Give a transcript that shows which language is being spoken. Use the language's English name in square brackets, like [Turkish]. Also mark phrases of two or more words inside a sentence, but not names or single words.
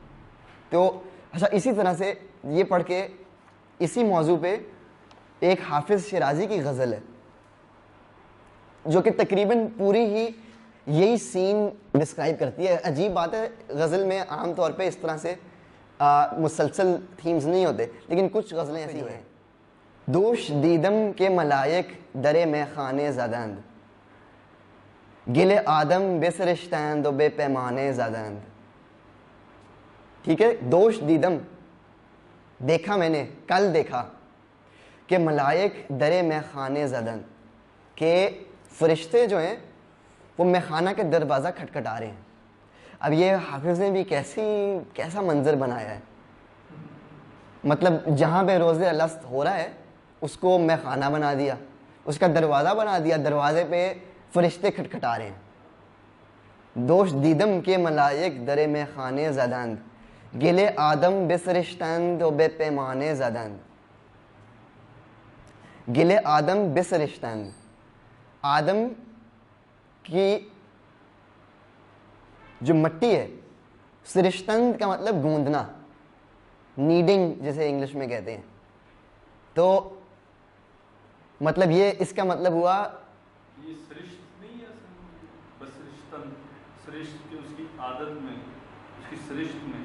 [Urdu] تو اچھا اسی طرح سے یہ پڑھ کے اسی موضوع پہ ایک حافظ شیرازی کی غزل ہے جو کہ تقریباً پوری ہی یہی سین ڈسکرائب کرتی ہے. عجیب بات ہے, غزل میں عام طور پہ اس طرح سے مسلسل تھیمز نہیں ہوتے, لیکن کچھ غزلیں ایسی ہیں. [Persian] دوش دیدم کے ملائک در میں خانے زدند, گل آدم بسرشتند و بے پیمانے زدند. [Urdu] ٹھیک ہے, [Persian] دوش دیدم [Urdu] دیکھا میں نے, کل دیکھا کہ [Persian] ملائک در میں خانے زدند, [Urdu] کہ فرشتے جو ہیں وہ میخانہ کے دروازہ کھٹکھٹا رہے ہیں. اب یہ حافظ نے بھی کیسا منظر بنایا ہے, مطلب جہاں پہ روزے الست ہو رہا ہے اس کو میخانہ بنا دیا, اس کا دروازہ بنا دیا, دروازے پہ فرشتے کھٹکھٹا رہے ہیں. [Persian] دوش دیدم کے ملائک در میں خانے زدند, گل آدم بسرشتند و بے پیمانے زدند. گل آدم بسرشتند, [Urdu] آدم کی جو مٹی ہے, سرشتند کا مطلب گوندنا, نیڈنگ جسے انگلش میں کہتے ہیں. تو مطلب یہ اس کا مطلب ہوا یہ سرشت نہیں ہے, بس سرشت کی اس کی عادت میں, اس کی سرشت میں